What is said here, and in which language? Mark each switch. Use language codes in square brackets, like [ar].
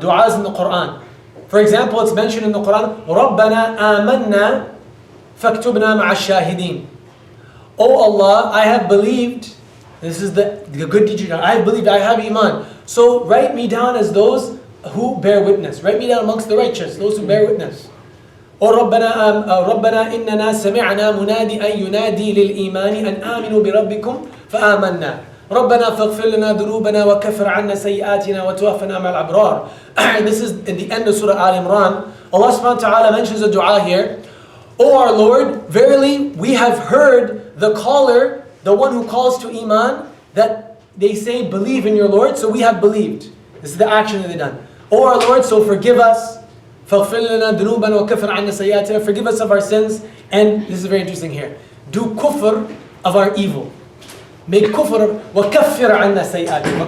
[en] Du'as in the Quran. For example, it's mentioned in the Quran, [ar] رَبَّنَا آمَنَّا فَاكْتُبْنَا مَعَ الشَّاهِدِينَ. [en] Oh Allah, I have believed. This is the good deed you done. I have believed, I have iman. So write me down as those who bear witness. Write me down amongst the righteous, those who bear witness. [ar] Oh ربنا إننا سمعنا منادي أن ينادي للإيمان أن آمنوا بربكم فآمنا ربنا فاغفر لنا ذنوبنا وكفر عنا سيئاتنا وتوفنا مع الأبرار. [en] This is in the end of Surah Al Imran. Allah subhanahu wa ta'ala mentions a dua here. O our Lord, verily we have heard the caller, the one who calls to Iman, that they say believe in your Lord, so we have believed. This is the action that they've done. O our Lord, so forgive us. [ar] فَاغْفِرْ لَنَا ذُنُوبًا وَكَفِّرْ عَنَّا سَيِّئَاتِنَا. [en] Forgive us of our sins. And this is very interesting here. Do kufr of our evil. Make kufr [ar] وَكَفِّرْ عَنَّا سَيِّئَاتِنَا.